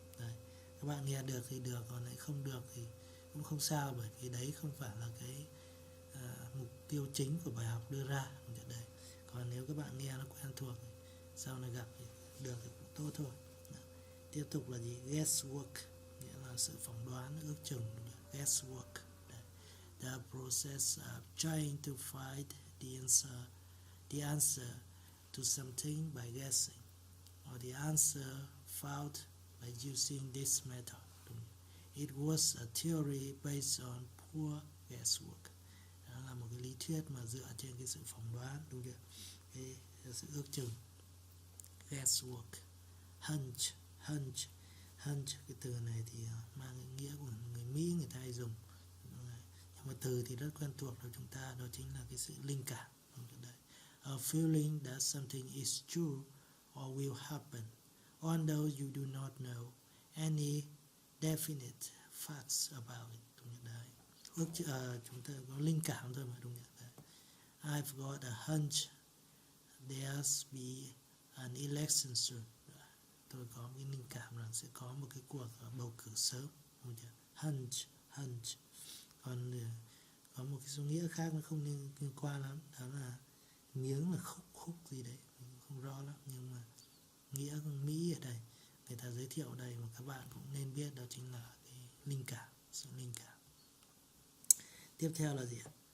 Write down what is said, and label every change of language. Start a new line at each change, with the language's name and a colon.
Vietnamese: Đấy, các bạn nghe được thì được, còn lại không được thì cũng không sao, bởi vì đấy không phải là cái mục tiêu chính của bài học đưa ra. Đấy, còn nếu các bạn nghe nó quen thuộc thì sau này gặp thì được thì cũng tốt thôi. Đấy. Tiếp tục là gì? Guesswork nghĩa là sự phỏng đoán, ước chừng. Guesswork. Đấy.
English: The process of trying to find the answer to something by guessing, or the answer found by using this method. It was a theory based on poor guesswork.
Vietnamese: Đó là một cái lý thuyết mà dựa trên cái sự phỏng đoán, đúng không? Cái sự ước chừng. Guesswork. Hunch, cái từ này thì mang ý nghĩa của người Mỹ, người ta hay dùng. Nhưng mà từ thì rất quen thuộc của chúng ta, đó chính là cái sự linh cảm.
English: A feeling that something is true or will happen, although you do not know any definite facts about it.
Vietnamese: Chúng ta có linh cảm thôi mà, đúng không?
English: I've got a hunch there's be an election soon.
Vietnamese: Tôi có một cái linh cảm rằng sẽ có một cái cuộc bầu cử sớm. Hunch. Còn có một cái số nghĩa khác nó không liên quan lắm, đó là miếng là khúc gì đấy, mình không rõ lắm, nhưng mà nghĩa của Mỹ ở đây người ta giới thiệu ở đây mà các bạn cũng nên biết, đó chính là cái linh cảm, sự linh cảm. Tiếp theo là gì ạ?